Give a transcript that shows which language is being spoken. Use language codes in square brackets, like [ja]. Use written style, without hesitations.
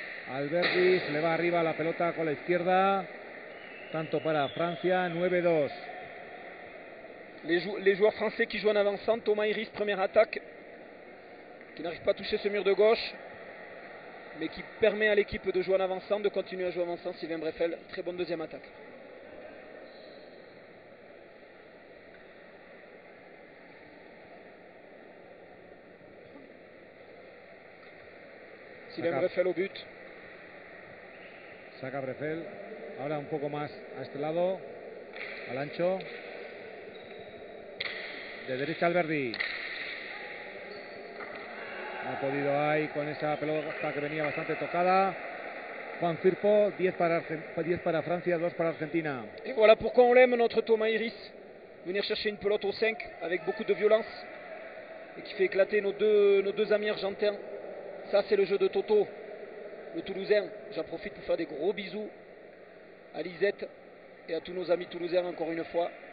[es] Alberdi se le va arriba la pelota con la izquierda. Tanto para Francia, 9-2. [fr] Les joueurs français qui jouent en avançant. Thomas Iris, première attaque, qui n'arrive pas à toucher ce mur de gauche, mais qui permet à l'équipe de jouer en avançant, de continuer à jouer en avançant. Sylvain Breffel, très bonne deuxième attaque. Sylvain Breffel au but. [es] Saca Breffel. Ahora un poco más a este lado. Al ancho. De derecha Alberdi. No ha podido ahí con esa pelota que venía bastante tocada. Juan Firpo, 10 para Francia, 2 para Argentina. [fr] Et voilà pourquoi on l'aime, notre Thomas Iris. Venir chercher une pelote au 5 avec beaucoup de violence. Et qui fait éclater nos deux amis argentins. Ça, c'est le jeu de Toto, le Toulousain. J'en profite pour faire des gros bisous à Lisette et à tous nos amis toulousains encore une fois.